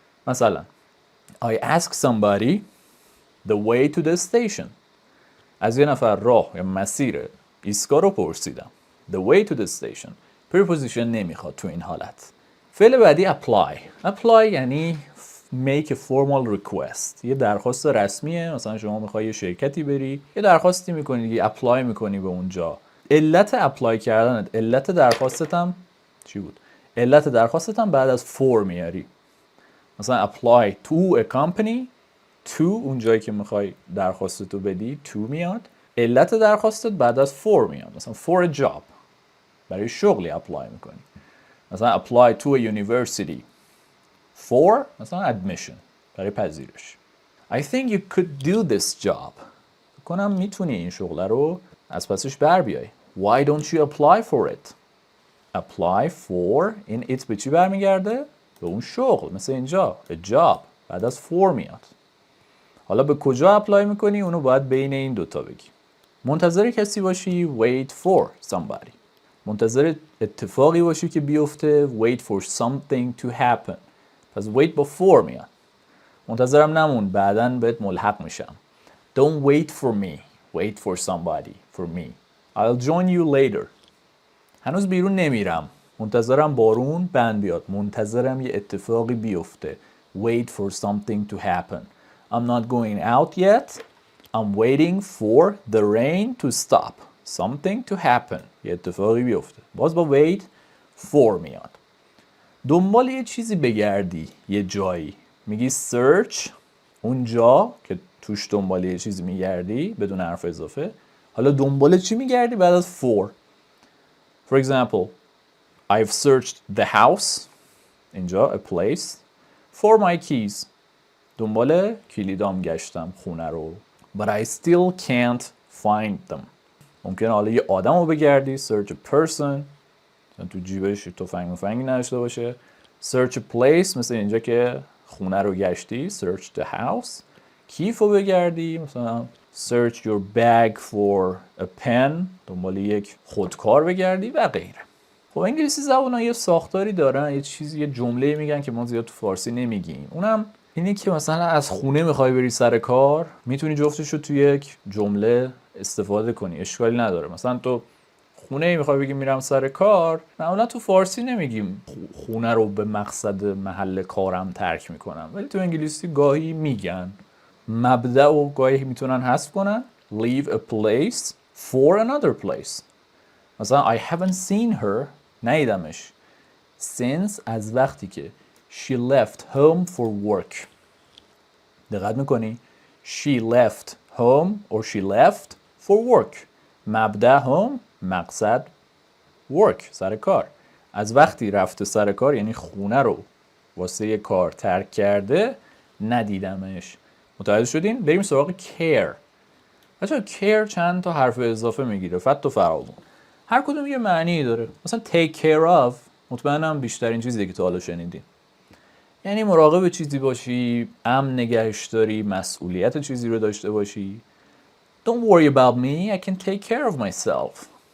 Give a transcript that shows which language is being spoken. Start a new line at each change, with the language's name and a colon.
English: مثلا I ask somebody the way to the station.
Persian: از یه نفر راه یا مسیر ایستگاه رو پرسیدم.
English: The way to the station.
Persian: preposition نمیخواد تو این حالت. فعل بعدی
English: apply یعنی make a formal request.
Persian: یه درخواست رسمیه. مثلا شما میخوای یه شرکتی بری، یه درخواستی میکنی، یه اپلای میکنی به اونجا. علت اپلای کردنت، علت درخواستت هم چی بود؟ علت درخواستت هم بعد از for میاری. مثلا
English: apply to a company،
Persian: to اون جایی که میخوای درخواستتو بدی to میاد. علت درخواستت بعد از for میاد. مثلا
English: for a job،
Persian: برای شغلی اپلای میکنی.
English: مثلا apply to a university for مثلا admission،
Persian: برای پذیرش.
English: I think you could do this job.
Persian: کنم میتونی این شغل رو از پسش بر بیای.
English: Why don't you apply for it? Apply for
Persian: این it به چی برمیگرده؟ به اون شغل. مثل اینجا a job بعد از for میاد. حالا به کجا اپلای میکنی؟ اونو باید بین این دوتا بگی. منتظر کسی باشی
English: wait for somebody.
Persian: منتظر اتفاقی باشی که بیفته
English: wait for something to happen.
Persian: پس wait با for میاد. منتظرم نمون، بعداً بهت ملحق میشم.
English: Don't wait for me. Wait for somebody. For me. I'll join you later.
Persian: هنوز بیرون نمیرم. منتظرم بارون بند بیاد. منتظرم یه اتفاقی بیفته.
English: Wait for something to happen. I'm not going out yet. I'm waiting for the rain to stop. Something to happen.
Persian: یه اتفاقی بیفته. باز با
English: wait for
Persian: میاد. دنبال یه چیزی بگردی یه جایی. میگی search، اونجا که توش دنبال یه چیزی میگردی بدون حرف اضافه. حالا دنبال چی میگردی بعد از for.
English: For example, I've searched the house، اینجا a place، for my keys.
Persian: دنبال کلیدام گشتم خونه رو.
English: But I still can't find them.
Persian: ممکنه حالا یه آدم رو بگردی
English: search a person،
Persian: تو جیبش تفنگ مفنگی نداشته باشه.
English: search a place
Persian: مثل اینجا که خونه رو گشتی
English: search the house.
Persian: کیف رو بگردی مثلا
English: search your bag for a pen،
Persian: دنبال یک خودکار بگردی و غیره. خب انگلیسی زبان ها یه ساختاری دارن، یه چیزی، یه جمله میگن که ما زیاد تو فارسی نمیگیم. اونم اینه که مثلا از خونه میخوای بری سر کار، میتونی جفتش رو توی یک جمله استفاده کنی، اشکالی نداره. مثلا تو خونه میخوای بگی میرم سر کار، معمولا تو فارسی نمیگیم خونه رو به مقصد محل کارم ترک میکنم، ولی تو انگلیسی گاهی میگن. مبدأ و گاهی میتونن حذف کنن.
English: leave a place for another place. مثلا I haven't seen her،
Persian: ندیدمش،
English: since
Persian: از وقتی که
English: she left home for work.
Persian: دقت میکنی؟
English: she left home or she left for work.
Persian: مبدأ home، مقصد work، سر کار. از وقتی رفته سر کار یعنی خونه رو واسه یه کار ترک کرده، ندیدمش. متوجه شدین؟ بریم سراغ care. بچه‌ها care چند تا حرف اضافه میگیره، فت و فراوون. هر کدوم یه معنی داره. مثلا
English: take care of
Persian: مطمئنم بیشترین چیزی که تا حالا شنیدین. یعنی مراقب چیزی باشی، امن نگهش داری، مسئولیت چیزی رو داشته باشی.
English: Don't worry about me, I can take care of myself.